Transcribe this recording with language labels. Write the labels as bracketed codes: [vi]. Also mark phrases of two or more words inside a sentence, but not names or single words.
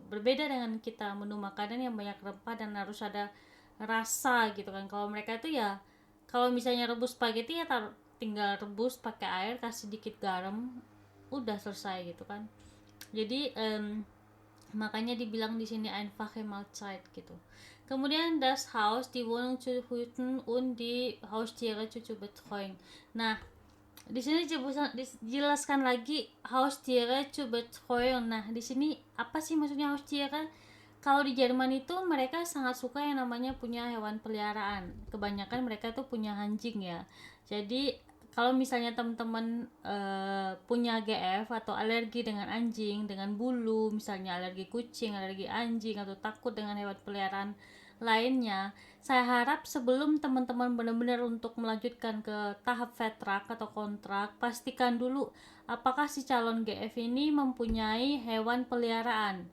[id] Berbeda dengan kita menu makanan yang banyak rempah dan harus ada rasa gitu kan. Kalau mereka itu ya kalau misalnya rebus spaghetti ya tinggal rebus pakai air, kasih dikit garam, udah selesai gitu kan. Jadi makanya dibilang di sini [de] einfache Mahlzeit [id] gitu. [de] Kemudian das Haus, die Wohnung zu hüten und die Haustiere zu betreuen. [id] Nah, di sini dijelaskan lagi [de] Haustiere zu betreuen. [id] Nah, di sini apa sih maksudnya Haustiere? Kalau di Jerman itu mereka sangat suka yang namanya punya hewan peliharaan. Kebanyakan mereka tuh punya anjing ya. Jadi kalau misalnya teman-teman punya GF atau alergi dengan anjing, dengan bulu, misalnya alergi kucing, alergi anjing atau takut dengan hewan peliharaan lainnya, saya harap sebelum teman-teman benar-benar untuk melanjutkan ke tahap vetrak atau kontrak, pastikan dulu apakah si calon GF ini mempunyai hewan peliharaan.